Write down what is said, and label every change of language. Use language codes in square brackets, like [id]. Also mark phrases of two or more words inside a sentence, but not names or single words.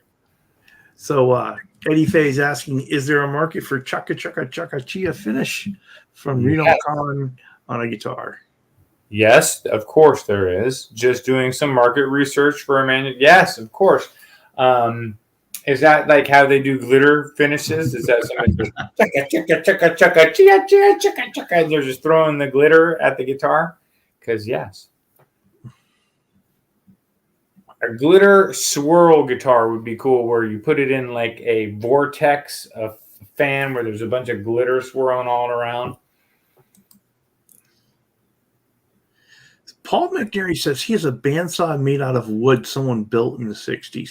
[en] So Eddie Faye's asking, is there a market for Chaka Chaka Chaka Chia finish from Reno Khan on a guitar? Yes, of course there is. Just doing some market research for a man. Yes, of course. Is that like how they do glitter finishes? Is that something just chaka chaka chaka chia chia chaka chaka and they're just throwing the glitter at the guitar? Because yes. A glitter swirl guitar would be cool, where you put it in like a vortex, a fan where there's a bunch of glitter swirling all around. Paul McNary says he has a bandsaw made out of wood someone built in the 60s.